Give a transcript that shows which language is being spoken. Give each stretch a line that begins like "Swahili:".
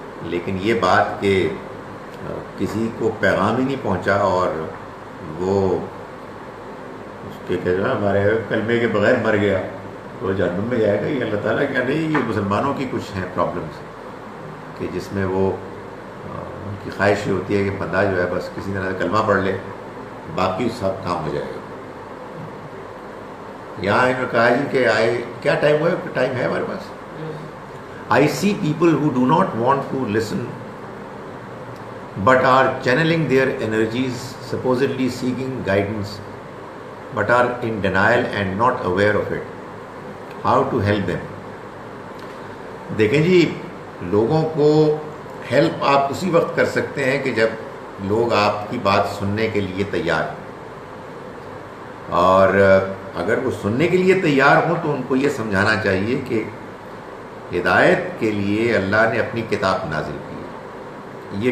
Urdu: لیکن یہ بات کہ کسی کو پیغام ہی نہیں پہنچا اور وہ اس کے کہ جو ہے ہمارے کلمے کے بغیر مر گیا تو جہنم میں جائے گا، یہ اللہ تعالیٰ کیا نہیں، یہ مسلمانوں کی کچھ ہیں پرابلمس کہ جس میں وہ ان کی خواہش یہ ہوتی ہے کہ بندہ جو ہے بس کسی طرح سے کلمہ پڑھ لے باقی سب کام ہو جائے گا. یہاں انہوں نے کہا جی کہ کیا ٹائم ہوا ہے؟ ٹائم ہے ہمارے پاس.
English: I see people who do not want to listen but are channeling their energies, supposedly seeking guidance, but are in denial and not aware of it. How to help them?
Urdu: دیکھیں جی، لوگوں کو help آپ اسی وقت کر سکتے ہیں کہ جب لوگ آپ کی بات سننے کے لیے تیار ہوں، اور اگر وہ سننے کے لیے تیار ہوں تو ان کو یہ سمجھانا چاہیے کہ ہدایت کے لیے اللہ نے اپنی کتاب نازل کی ہے.